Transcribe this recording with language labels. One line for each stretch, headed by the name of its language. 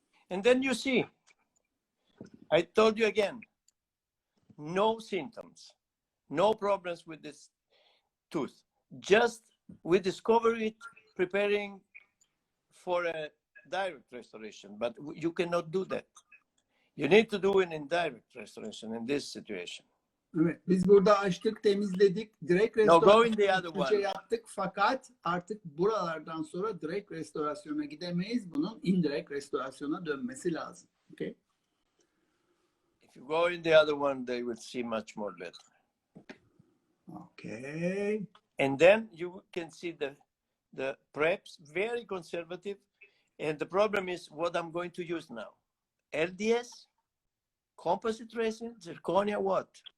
English: And then you see, I told you again, no symptoms, no problems with this tooth. Just we discover it preparing for a direct restoration, but you cannot do that. You need to do an indirect restoration in this situation.
Turkish: Evet, biz burada açtık, temizledik, direkt restorasyon yaptık fakat artık buralardan sonra direkt restorasyona gidemeyiz. Bunun indirect restorasyona dönmesi lazım.
English: Okay? If you go in the other one, they will see much more better. Okay. And then you can see the preps, very conservative. And the problem is what I'm going to use now. LDS, composite resin, zirconia, what?